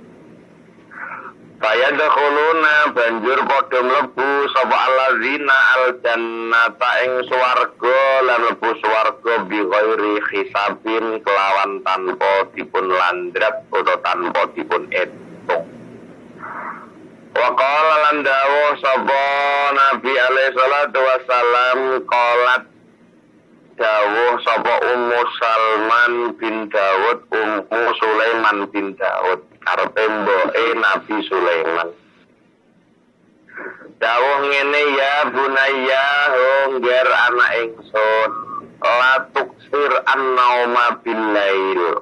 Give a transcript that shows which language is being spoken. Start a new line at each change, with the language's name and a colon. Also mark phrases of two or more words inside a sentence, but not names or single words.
Javanese: Fayadkhuluna banjur padha mlebu sapa alladzina aljannata ing swarga lan mlebu swarga
Arabic: بغير حساب
Javanese: kelawan tanpa dipun landrat utawa tanpa dipun etung.
Arabic: وقال
Javanese: lan dawuh sapa Nabi
Arabic: عليه الصلاة والسلام
Javanese: qalat dawuh sapa Ummu Salman bin Daud, Ummu Sulaiman bin Daud, arepe mboke Nabi Sulaiman. Dawuh ngene,
Arabic: يا بني
Javanese: ngger anak ingsun,
Arabic: لا تكثر النوم بالليل.